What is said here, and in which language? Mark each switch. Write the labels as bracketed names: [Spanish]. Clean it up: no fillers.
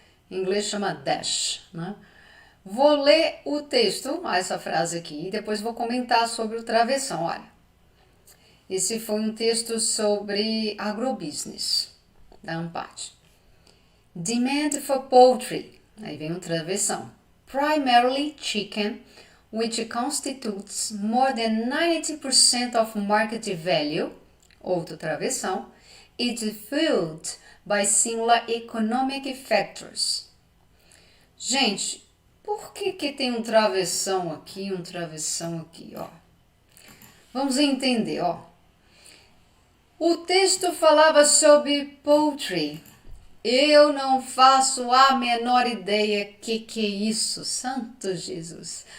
[Portuguese] Em inglês chama dash, né? Vou ler o texto, essa frase aqui, e depois vou comentar sobre o travessão, olha. Esse foi um texto sobre agrobusiness, da Ampad. [English] Demand for poultry, [Portuguese] aí vem um travessão. [English] Primarily chicken, which constitutes more than 90% of market value, [Portuguese] outro travessão, [English] is fueled by similar economic factors. [Portuguese] Gente, por que tem um travessão aqui, ó? Vamos entender, ó. O texto falava sobre poultry. Eu não faço a menor ideia que é isso, Santo Jesus.